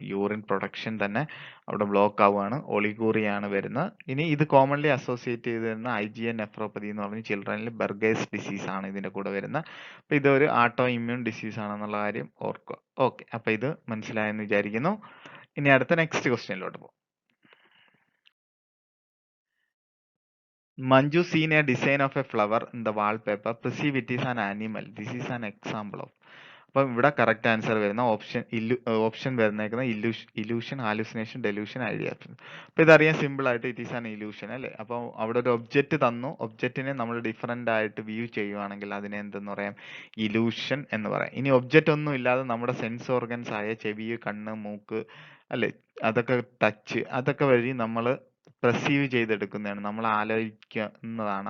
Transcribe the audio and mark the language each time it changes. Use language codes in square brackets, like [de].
[ml] Urine production തന്നെ അവിടെ block ആവുകയാണ്. ഒളിഗൂറിയാണ് വരുന്നത്. ഇനി ഇത് കോമൺലി അസോസിയേറ്റ് ചെയ്ത് വരുന്ന IgA നെഫ്രോപ്പതി എന്ന് പറഞ്ഞ് ചിൽഡ്രനിൽ ബെർഗേഴ്സ് ഡിസീസ് ആണ് ഇതിന്റെ കൂടെ വരുന്നത്. അപ്പൊ ഇതൊരു ആട്ടോ ഇമ്മ്യൂൺ ഡിസീസ് ആണെന്നുള്ള കാര്യം ഓർക്കുക. ഓക്കെ, അപ്പൊ ഇത് മനസ്സിലായെന്ന് വിചാരിക്കുന്നു. ഇനി അടുത്ത നെക്സ്റ്റ് ക്വസ്റ്റ്യനിലോട്ട് പോകും. [en] Manju seen a design of a flower in the wallpaper. Perceive it is an animal. This is an example of. [ml] അപ്പം ഇവിടെ കറക്റ്റ് ആൻസർ വരുന്ന option വരുന്നേക്കുന്ന illusion, hallucination, delusion, idea. അപ്പൊ ഇതറിയാൻ സിമ്പിൾ ആയിട്ട് [en] it is an illusion [ml] അല്ലേ? അപ്പോൾ അവിടെ ഒരു object തന്നു, ഒബ്ജക്റ്റിനെ നമ്മൾ ഡിഫറെന്റ് ആയിട്ട് വ്യൂ ചെയ്യുവാണെങ്കിൽ അതിനെ എന്തെന്ന് പറയാം? ഇല്യൂഷൻ എന്ന് പറയാം. ഇനി ഒബ്ജക്റ്റ് ഒന്നും ഇല്ലാതെ നമ്മുടെ സെൻസ് ഓർഗൻസ് ആയ ചെവി, കണ്ണ്, മൂക്ക് അല്ലെ, അതൊക്കെ ടച്ച്, അതൊക്കെ വഴി നമ്മൾ പെർസീവ് ചെയ്തെടുക്കുന്നതാണ്, നമ്മൾ ആലോചിക്കുന്നതാണ്.